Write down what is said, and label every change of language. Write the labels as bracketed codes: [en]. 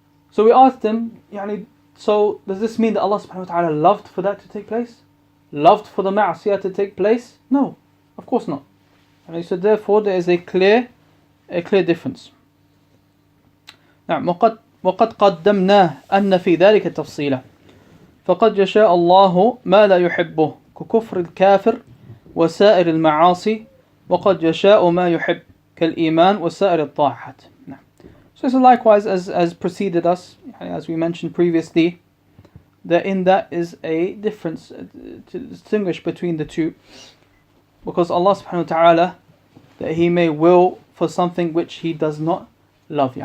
[en] So we asked them, so does this mean that Allah subhanahu wa ta'ala loved for that to take place? Loved for the ma'asiyah to take place? No, of course not. So therefore there is a clear difference. [ar] نعم وقد قدمنا أن في ذلك تفصيلا فقد يشاء الله ما لا يحبه ككفر الكافر وسائر المعاصي وقد يشاء ما يحب كالإيمان وسائر الطاعات. [en] So likewise as preceded us, as we mentioned previously, that in that is a difference to distinguish between the two, because Allah subhanahu wa ta'ala, that He may will for something which He does not love.